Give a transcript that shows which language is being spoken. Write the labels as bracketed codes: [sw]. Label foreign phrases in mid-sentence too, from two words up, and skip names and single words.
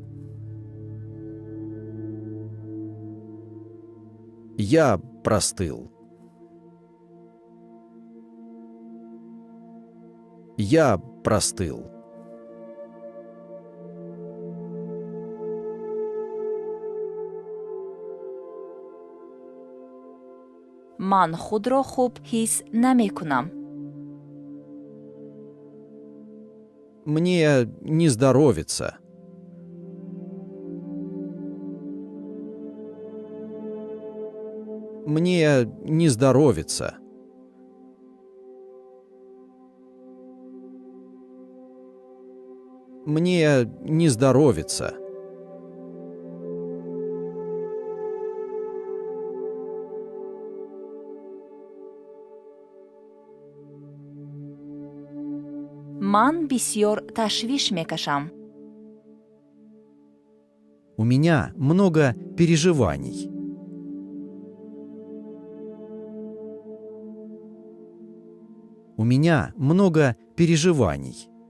[ru] Я простыл. Я простыл. [tg] ман худро хуб ҳис намекунам. [ru] Мне не здоровится. Мне не здоровится. Мне не здоровится. [tg] ман бисёр ташвиш мекашам. [ru] У меня много переживаний. У меня много переживаний.